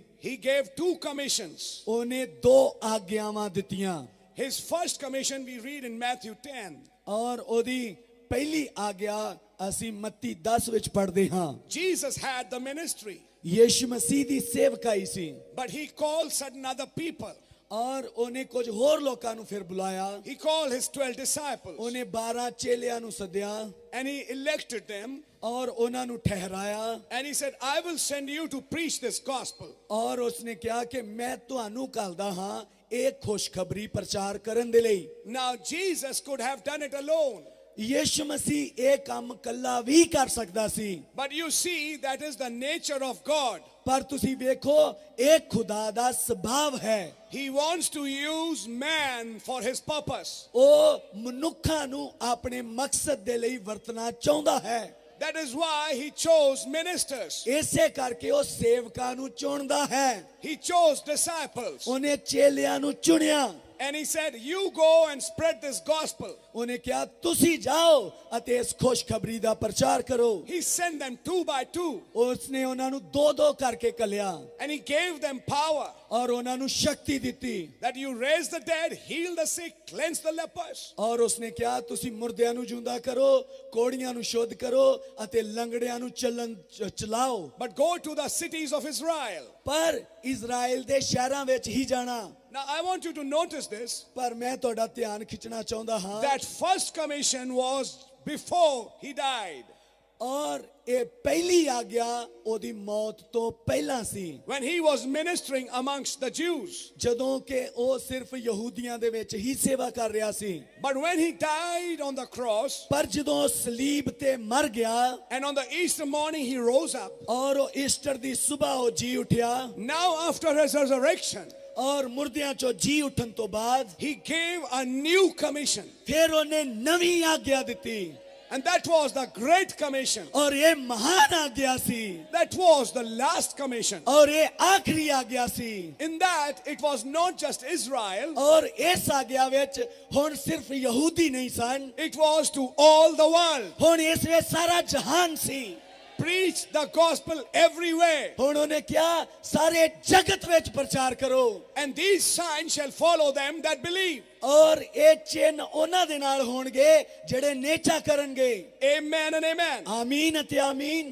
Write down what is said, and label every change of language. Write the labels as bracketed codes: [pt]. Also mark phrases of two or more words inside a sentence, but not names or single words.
[en] he gave two commissions. [pa] ਉਹਨੇ ਦੋ ਆਗਿਆਵਾਂ ਦਿੱਤੀਆਂ। [en] His first commission we read in Matthew 10. [pa] ਔਰ ਉਹਦੀ ਪਹਿਲੀ ਆਗਿਆ ਅਸੀਂ ਮੱਤੀ 10 ਵਿੱਚ ਪੜ੍ਹਦੇ ਹਾਂ। [en] Jesus had the ministry, [pa] ਯਿਸੂ ਮਸੀਹ ਦੀ ਸੇਵਕਾਈ ਸੀ, [en] but he called certain other people. [pa] ਔਰ ਉਹਨੇ ਕੁਝ ਹੋਰ ਲੋਕਾਂ ਨੂੰ ਫਿਰ ਬੁਲਾਇਆ। [en] He called his 12 disciples [pa] ਉਹਨੇ 12 ਚੇਲਿਆਂ ਨੂੰ ਸੱਦਿਆ [en] and he elected them. [pa] ਔਰ ਉਹਨਾਂ ਨੂੰ ਠਹਿਰਾਇਆ। [en] And he said, I will send you to preach this gospel. [pa] ਔਰ ਉਸਨੇ ਕਿਹਾ ਕਿ ਮੈਂ ਤੁਹਾਨੂੰ ਘੱਲਦਾ ਹਾਂ ਇਹ ਖੁਸ਼ਖਬਰੀ ਪ੍ਰਚਾਰ ਕਰਨ ਦੇ ਲਈ। [en] Now Jesus could have done it alone, [pa] ਯਿਸੂ ਮਸੀਹ ਇਹ ਕੰਮ ਕੱਲਾ ਵੀ ਕਰ ਸਕਦਾ ਸੀ, [en] but you see that is the nature of God. [pa] ਪਰ ਤੁਸੀਂ ਵੇਖੋ ਇਹ ਖੁਦਾ ਦਾ ਸੁਭਾਅ ਹੈ। [en] He wants to use man for his purpose. [pa] ਉਹ ਮਨੁੱਖਾਂ ਨੂੰ ਆਪਣੇ ਮਕਸਦ ਦੇ ਲਈ ਵਰਤਣਾ ਚਾਹੁੰਦਾ ਹੈ। [en] That is why he chose ministers. [pa] ਇਸੇ ਕਰਕੇ ਉਹ ਸੇਵਕਾਂ ਨੂੰ ਚੁਣਦਾ ਹੈ। [en] He chose disciples. [pa] ਉਹਨੇ ਚੇਲਿਆਂ ਨੂੰ ਚੁਣਿਆ। [en] And he said, you go and spread this gospel. [pa] ਉਹਨੇ ਕਿਹਾ ਤੁਸੀਂ ਜਾਓ ਅਤੇ ਇਸ ਖੁਸ਼ਖਬਰੀ ਦਾ ਪ੍ਰਚਾਰ ਕਰੋ। [en] He sent them 2 by 2. [pa] ਉਸਨੇ ਉਹਨਾਂ ਨੂੰ ਦੋ ਦੋ ਕਰਕੇ ਕੱਲਿਆ [en] And he gave them power [pa] ਔਰ ਉਹਨਾਂ ਨੂੰ ਸ਼ਕਤੀ ਦਿੱਤੀ [en] that you raise the dead, heal the sick, cleanse the lepers. [pa] ਔਰ ਉਸਨੇ ਕਿਹਾ ਤੁਸੀਂ ਮੁਰਦਿਆਂ ਨੂੰ ਜਿਉਂਦਾ ਕਰੋ, ਕੋੜੀਆਂ ਨੂੰ ਸ਼ੁੱਧ ਕਰੋ ਅਤੇ ਲੰਗੜਿਆਂ ਨੂੰ ਚਲਾਓ। [en] But go to the cities of Israel. [pa] ਪਰ ਇਜ਼ਰਾਈਲ ਦੇ ਸ਼ਹਿਰਾਂ ਵਿੱਚ ਹੀ ਜਾਣਾ। [en] Now I want you to notice this, [pa] ਪਰ ਮੈਂ ਤੁਹਾਡਾ ਧਿਆਨ ਖਿੱਚਣਾ ਚਾਹੁੰਦਾ ਹਾਂ [en] that first commission was before he died. [pa] ਔਰ ਇਹ ਪਹਿਲੀ ਆਗਿਆ ਉਹਦੀ ਮੌਤ ਤੋਂ ਪਹਿਲਾਂ ਸੀ [en] When he was ministering amongst the Jews. [pa] ਜਦੋਂ ਕਿ ਉਹ ਸਿਰਫ ਯਹੂਦੀਆਂ ਦੇ ਵਿੱਚ ਹੀ ਸੇਵਾ ਕਰ ਰਿਹਾ ਸੀ। [en] But when he died on the cross, [pa] ਪਰ ਜਦੋਂ ਉਹ ਸਲੀਬ ਤੇ ਮਰ ਗਿਆ [en] and on the Easter morning he rose up, [pa] ਔਰ ਉਹ ਈਸਟਰ ਦੀ ਸਵੇਰ ਉਹ ਜੀ ਉੱਠਿਆ [en] now after his resurrection, [pa] ਔਰ ਮੁਰਦਿਆਂ ਚੋਂ ਜੀ ਉੱਠਣ ਤੋਂ ਬਾਅਦ [en] he gave a new commission. [pa] ਫਿਰ ਉਹਨੇ ਨਵੀਂ ਆਗਿਆ ਦਿੱਤੀ [en] And that was the great commission. [pa] ਔਰ ਇਹ ਮਹਾਨ ਆਗਿਆ ਸੀ [en] That was the last commission. [pa] ਔਰ ਇਹ ਆਖਰੀ ਆਗਿਆ ਸੀ। [en] In that, it was not just Israel, [pa] ਔਰ ਇਸ ਆਗਿਆ ਵਿੱਚ ਹੁਣ ਸਿਰਫ ਯਹੂਦੀ ਨਹੀਂ ਸਨ, [en] it was to all the world. [pa] ਹੁਣ ਇਸ ਵਿੱਚ ਸਾਰਾ ਜਹਾਨ ਸੀ। [en] Preach the gospel everywhere. [pa] ਹੁਣ ਉਹਨੇ ਕਿਹਾ ਸਾਰੇ ਜਗਤ ਵਿੱਚ ਪ੍ਰਚਾਰ ਕਰੋ [en] And these signs shall follow them that believe. [pa] ਔਰ ਇਹ ਚਿੰਨ੍ਹ ਉਹਨਾਂ ਦੇ ਨਾਲ ਹੋਣਗੇ ਜਿਹੜੇ ਨੇਚਾ ਕਰਨਗੇ। [en] Amen and amen. [pa] ਆਮੀਨ ਅਤੇ ਆਮੀਨ।